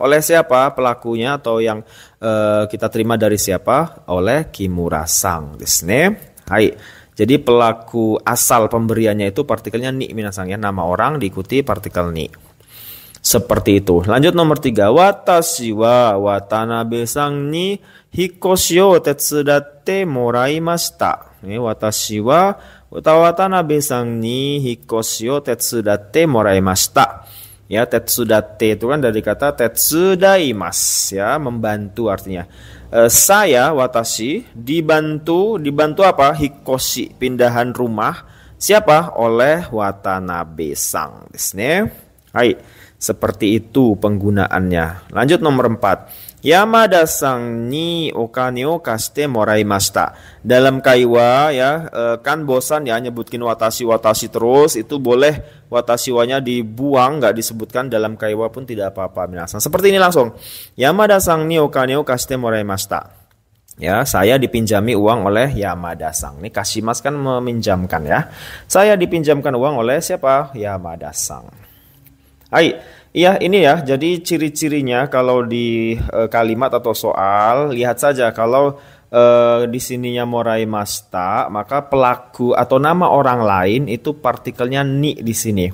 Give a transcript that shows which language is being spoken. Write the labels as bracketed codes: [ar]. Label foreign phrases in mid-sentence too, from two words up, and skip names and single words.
[id] Oleh siapa pelakunya atau yang kita terima dari siapa? Oleh Kimura-san [ja] ですね. Hai. [id] Jadi pelaku asal pemberiannya itu partikelnya ni minasan ya, nama orang diikuti partikel ni. Seperti itu. Lanjut nomor 3. [ja] 私はWatanabe-sanに引っ越しを手伝ってもらいました. 私はWatanabe-sanに引っ越しを手伝ってもらいました. [id] Ya, tetsudatte itu kan dari kata tetsudaimas ya, membantu artinya. Saya watashi dibantu apa? Hikoshi, pindahan rumah. Siapa? Oleh Watanabe-san [ja] ですね. Hai. [id] Seperti itu penggunaannya. Lanjut nomor 4. [ja] Yamada-sanにお金を貸してもらいました. [id] Dalam kaiwa ya, kan bosan ya nyebutkin watashi terus, itu boleh [ja] 私は- [id] nya dibuang, nggak disebutkan dalam kaiwa pun tidak apa-apa minasan. Seperti ini langsung. [ja] Yamada-sanにお金を貸してもらいました. [id] Ya, saya dipinjami uang oleh Yamada-san. Ini kashimas kan meminjamkan ya. Saya dipinjamkan uang oleh siapa? Yamada-san. Hai, iya ini ya. Jadi ciri-cirinya kalau di kalimat atau soal, lihat saja kalau di sininya moraimashita, maka pelaku atau nama orang lain itu partikelnya ni di sini.